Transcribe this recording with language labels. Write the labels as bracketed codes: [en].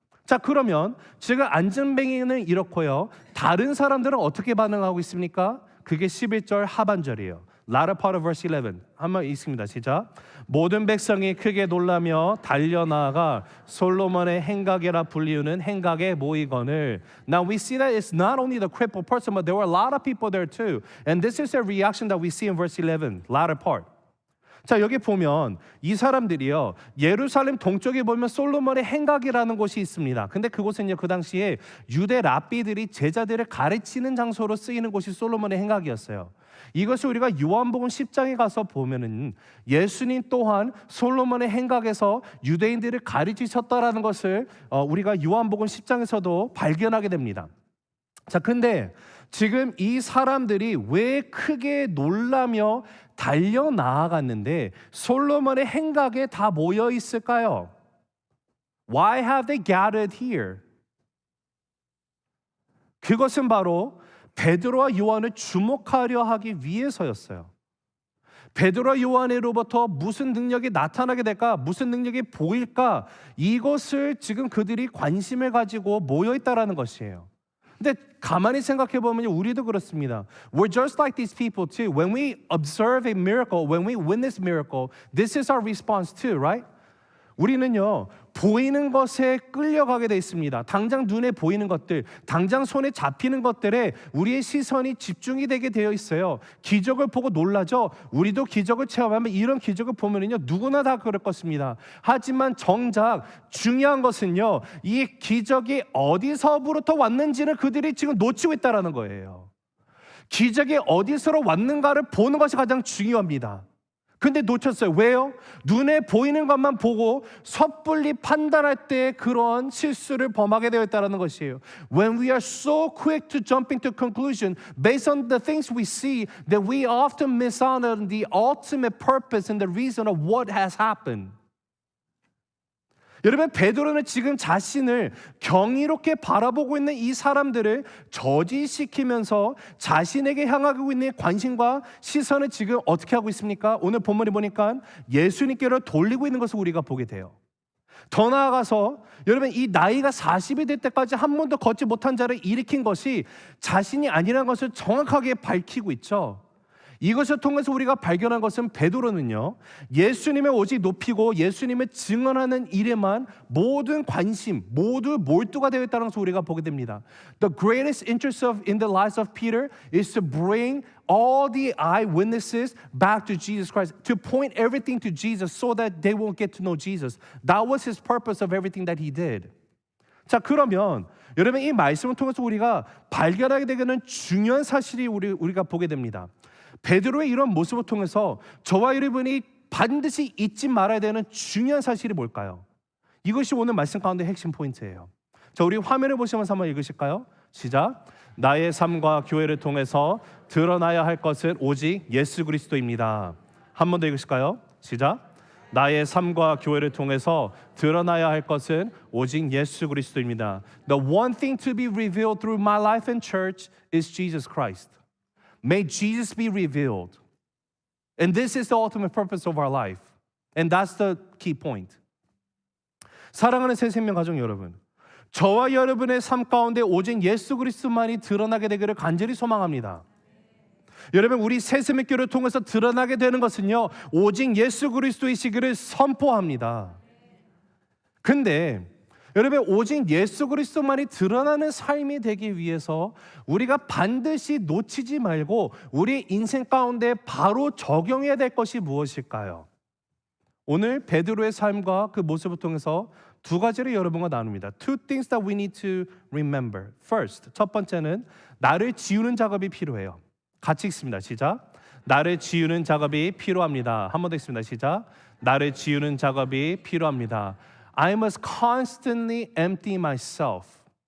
[ko] 자, 그러면 지금 안진뱅이는 이렇고요. 다른 사람들은 어떻게 반응하고 있습니까? 그게 11절 하반절이에요. [en] Latter part of verse 11. [ko] 한번 읽습니다. 시작. 모든 백성이 크게 놀라며 달려나가 솔로몬의 행각이라 불리우는 행각에 모이거늘. [en] Now we see that it's not only the crippled person, but there were a lot of people there too. And this is the reaction that we see in verse 11, latter part. [ko] 자, 여기 보면 이 사람들이요, 예루살렘 동쪽에 보면 솔로몬의 행각이라는 곳이 있습니다. 근데 그곳은요, 그 당시에 유대 랍비들이 제자들을 가르치는 장소로 쓰이는 곳이 솔로몬의 행각이었어요. 이것을 우리가 요한복음 10장에 가서 보면은 예수님 또한 솔로몬의 행각에서 유대인들을 가르치셨다라는 것을 우리가 요한복음 10장에서도 발견하게 됩니다. 자, 근데 지금 이 사람들이 왜 크게 놀라며 달려 나아갔는데 솔로몬의 행각에 다 모여 있을까요? [en] Why have they gathered here? [ko] 그것은 바로 베드로와 요한을 주목하려 하기 위해서였어요. 베드로와 요한으로부터 무슨 능력이 나타나게 될까? 무슨 능력이 보일까? 이것을 지금 그들이 관심을 가지고 모여 있다라는 것이에요. 근데 가만히 생각해 보면 우리도 그렇습니다. [en] We're just like these people too. When we observe a miracle, when we witness miracle, this is our response too, right? [ko] 우리는요, 보이는 것에 끌려가게 돼 있습니다. 당장 눈에 보이는 것들, 당장 손에 잡히는 것들에 우리의 시선이 집중이 되게 되어 있어요. 기적을 보고 놀라죠. 우리도 기적을 체험하면 이런 기적을 보면은요, 누구나 다 그럴 것입니다. 하지만 정작 중요한 것은요, 이 기적이 어디서부터 왔는지는 그들이 지금 놓치고 있다라는 거예요. 기적이 어디서로 왔는가를 보는 것이 가장 중요합니다. 근데 놓쳤어요. 왜요? 눈에 보이는 것만 보고 섣불리 판단할 때 그런 실수를 범하게 되어 있다는 것이에요. [en] When we are so quick to jumping to conclusion based on the things we see, that we often miss out on the ultimate purpose and the reason of what has happened. [ko] 여러분, 베드로는 지금 자신을 경이롭게 바라보고 있는 이 사람들을 저지시키면서 자신에게 향하고 있는 관심과 시선을 지금 어떻게 하고 있습니까? 오늘 본문에 보니까 예수님께로 돌리고 있는 것을 우리가 보게 돼요. 더 나아가서 여러분, 이 나이가 40이 될 때까지 한 번도 걷지 못한 자를 일으킨 것이 자신이 아니라는 것을 정확하게 밝히고 있죠. 이것을 통해서 우리가 발견한 것은 베드로는요, 예수님을 오직 높이고 예수님을 증언하는 일에만 모든 관심, 모두 몰두가 되어 있다는 것을 우리가 보게 됩니다. [en] The greatest interest in the lives of Peter is to bring all the eyewitnesses back to Jesus Christ, to point everything to Jesus so that they will get to know Jesus. That was his purpose of everything that he did. [ko] 자, 그러면 여러분, 이 말씀을 통해서 우리가 발견하게 되는 중요한 사실이 우리가 보게 됩니다. 베드로의 이런 모습을 통해서 저와 여러분이 반드시 잊지 말아야 되는 중요한 사실이 뭘까요? 이것이 오늘 말씀 가운데 핵심 포인트예요. 자, 우리 화면을 보시면서 한번 읽으실까요? 시작. 나의 삶과 교회를 통해서 드러나야 할 것은 오직 예수 그리스도입니다. 한 번 더 읽으실까요? 시작. 나의 삶과 교회를 통해서 드러나야 할 것은 오직 예수 그리스도입니다. [en] The one thing to be revealed through my life and church is Jesus Christ. May Jesus be revealed. And this is the ultimate purpose of our life. And that's the key point. [ko] 사랑하는 새 생명 가족 여러분, 저와 여러분의 삶 가운데 오직 예수 그리스도만이 드러나게 되기를 간절히 소망합니다. 여러분, 우리 새 생명교회를 통해서 드러나게 되는 것은요, 오직 예수 그리스도이시기를 선포합니다. 근데 여러분, 오직 예수 그리스도만이 드러나는 삶이 되기 위해서 우리가 반드시 놓치지 말고 우리 인생 가운데 바로 적용해야 될 것이 무엇일까요? 오늘 베드로의 삶과 그 모습을 통해서 두 가지를 여러분과 나눕니다. [en] Two things that we need to remember. [ko] First, 첫 번째는 나를 지우는 작업이 필요해요. 같이 읽습니다. 시작. 나를 지우는 작업이 필요합니다. 한 번 더 읽습니다. 시작. 나를 지우는 작업이 필요합니다. [en] I must constantly empty myself.